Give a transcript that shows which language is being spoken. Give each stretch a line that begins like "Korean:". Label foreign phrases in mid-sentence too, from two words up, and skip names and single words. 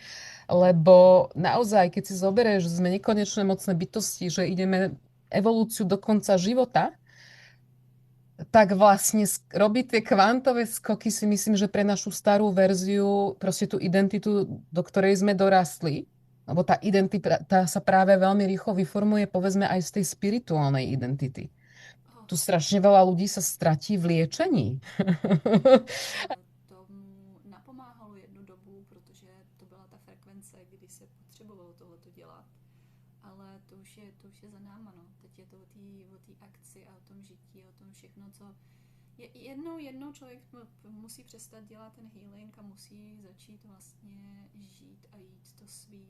Slovak: Lebo naozaj, keď si zoberieš, že sme nekonečné mocné bytosti, že ideme evolúciu do konca života, tak vlastne robiť tie kvantové skoky si myslím, že pre našu starú verziu, proste tú identitu, do ktorej sme dorastli, lebo tá identita sa práve veľmi rýchlo vyformuje, povedzme, aj z tej spirituálnej identity. Tu strašne veľa ľudí sa stratí v liečení.
Czech: Tomu napomáhalo jednu dobu, protože to byla ta frekvence, kdy se potřebovalo tohleto dělat. Ale to už je za náma, no. Teď je to o té akci a o tom žití, o tom všechno, co... Jednou člověk musí přestat dělat ten healing a musí začít vlastně žít a jít to svý.